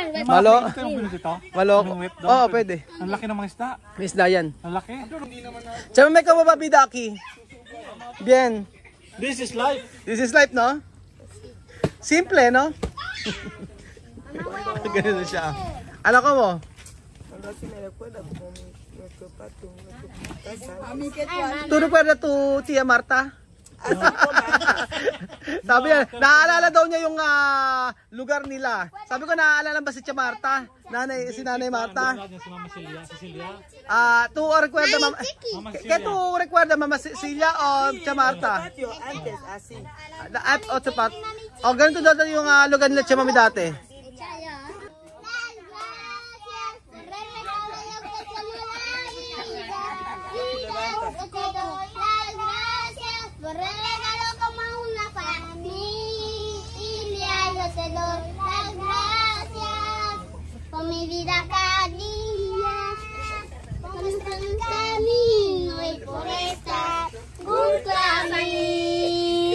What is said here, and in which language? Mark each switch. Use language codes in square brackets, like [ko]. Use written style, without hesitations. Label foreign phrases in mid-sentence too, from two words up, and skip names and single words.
[tl] Malo. Ito yung binili ito. Malok. Yung whip doon. Oo, pwede. Ang laki ng mga isda. May isda yan. Ang laki. Chama may kamababida, [es] Aki. Bien. [en] This is life. This is life, no? Simple, no? [tl] Ganun siya. Ano ko mo? [es] ¿Tú recuerdas tu tía Marta? [tl] Sabi niya, naaalala daw niya yung lugar nila. Sabi ko, naaalala ba si Tia Marta? Si Nanay Marta? Si Mama Celia. Si Celia. [es] ¿Tú recuerdas ¿Qué tú recuerdas, Mama Celia o Tia Marta? Antes, así. [tl] At o tapat. O ganito daw yung lugar nila Tia Mami dati. [es] Por el regalo como una familia, yo te doy las gracias por mi vida cada día, por nuestro camino y por estar junto a mí.